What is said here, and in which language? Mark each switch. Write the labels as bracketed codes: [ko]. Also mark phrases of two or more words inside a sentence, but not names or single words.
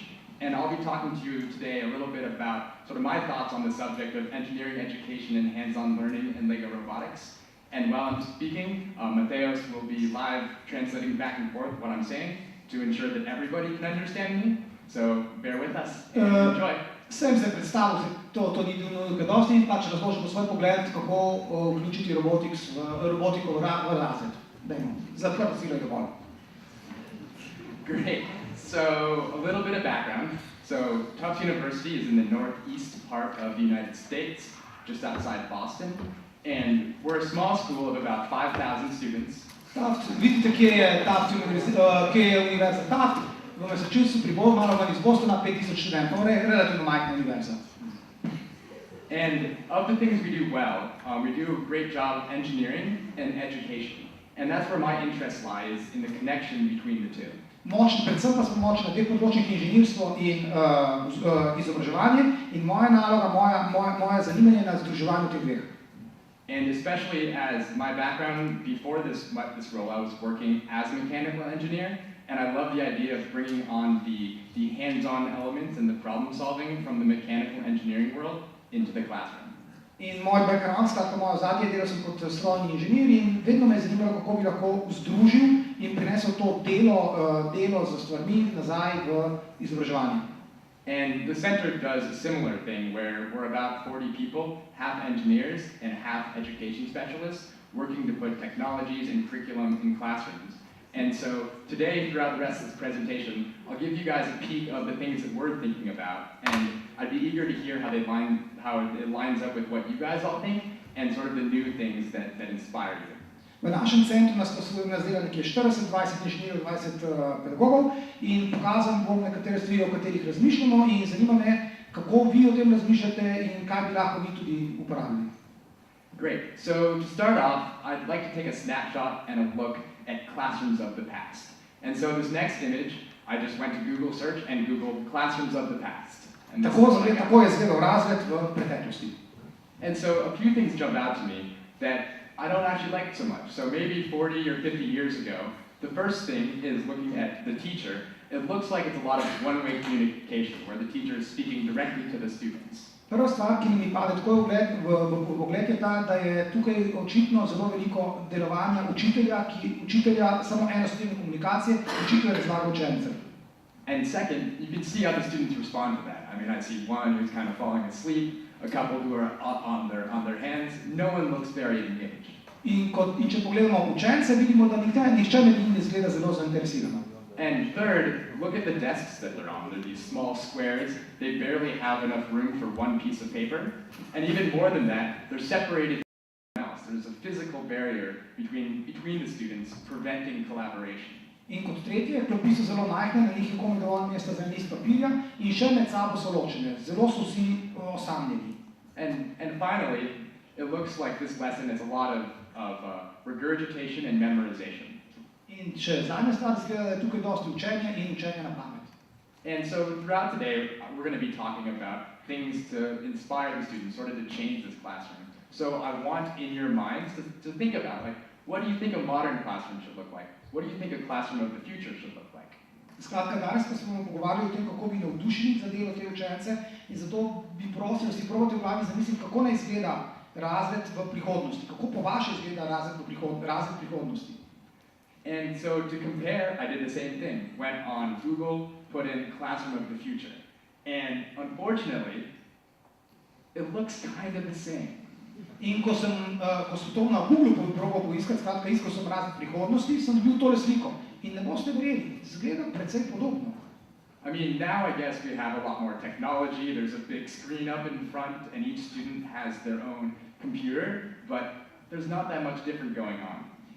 [en] And I'll be talking to you today a little bit about sort of my thoughts on the subject of engineering education and hands-on learning in LEGO robotics. And while I'm speaking, Mateos will be live translating back and forth what I'm saying to ensure that everybody can understand me. So bear with us and enjoy. [sl] Sem se predstavil, to ni nekaj dosti in pač razložil svoj pogled, kako vključiti robotiko v razred. Dajmo, zapravo si ga dovolj. [en] Great. So a little bit of background. So Tufts University is in the northeast part of the United States, just outside Boston. And we're a small school of about 5,000 students. [sl] Vidite, kje je univerza Taft? V Massachusetts, pri malo iz Bostona, 5,000 študentov, relativno majhna univerza. [en] And of the things we do well, we do a great job of engineering and education. And that's where my interest lies, in the connection between the two. [sl] Predvsem pa smo močni na dveh področjih, inženirstvo in izobraževanje, in moja naloga, moje zanimanje na združevanju teh dveh. [en] And especially as my background before this role, I was working as a mechanical engineer, and I love the idea of bringing on the hands-on elements and the problem solving from the mechanical engineering world into the classroom. [sl] In moj background, skratka moje zadnje delo sem kot strojni inženir in vedno me je zanimalo, kako bi lahko združil in prinesel to delo z stvarmi nazaj v izobraževanje. [en] And the center does a similar thing where we're about 40 people, half engineers and half education specialists, working to put technologies and curriculum in classrooms. And so today, throughout the rest of this presentation, I'll give you guys a peek of the things that we're thinking about, and I'd be eager to hear how it lines up with what you guys all think, and sort of the new things that inspire you. [sl] V našem centru nas dela nekje 40-20 inženirjev, 20 pedagogov in pokazal bom nekatere stvari, o katerih razmišljamo in zanima me, kako vi o tem razmišljate in kaj bi lahko vi tudi uporabili. [en] Great. So to start off, I'd like to take a snapshot and a look at classrooms of the past. And so this next image, I just went to Google search and Googled classrooms of the past. And [sl] tako je izgledal razred v preteklosti. [en] And so a few things jump out to me that I don't actually like so much. So maybe 40 or 50 years ago, the first thing is looking at the teacher. It looks like it's a lot of one-way communication, where the teacher is speaking directly to the students. [sl] Prva stvar, ki mi pade tako v pogled, je ta, da je tukaj očitno zelo veliko delovanja učitelja samo enostavne komunikacije, učitelj razlaga učencem. [en] And second, you can see how the students respond to that. I mean, I see one who's kind of falling asleep, a couple who are on their hands. No one looks very engaged. [sl] In če pogledamo učence, vidimo, da nihče med njimi ne izgleda zelo zainteresirano. [en] And third, look at the desks that they're on. They're these small squares. They barely have enough room for one piece of paper. And even more than that, they're separated from everyone else. There's a physical barrier between the students, preventing collaboration. [sl] In kot tretje, klopi so zelo majhne, na njih je komaj dovolj mesta za en list papirja in še med sabo so ločene. Zelo so vsi osamljeni. [en] And finally, it looks like this lesson is a lot of regurgitation and memorization. [sl] In še zadnja stvar izgleda, da je tukaj dosti učenja in učenja na pamet. [en] And so throughout today, we're going to be talking about things to inspire the students, sort of to change this classroom. So I want in your minds to think about, like, what do you think a modern classroom should look like? What do you think a classroom of the future should look like? [sl] Skratka, danes pa smo pogovarjali o tem, kako bi navdušili za delo te učence in zato bi prosil, da si probate v glavi zamisliti, kako naj izgleda razred v prihodnosti, kako po vaše izgleda razred prihodnosti. [en] And so to compare, I did the same thing. Went on Google, put in classroom of the future. And unfortunately, it looks kind of the same. [sl] In ko sem to na Google probal poiskati, skratka, iskal sem razred prihodnosti, sem dobil tole sliko. In ne boste verjeli, izgleda precej podobno. [en] I mean, now I guess we have a lot more technology. There's a big screen up in front, and each student has their own computer, but there's not that much different going on.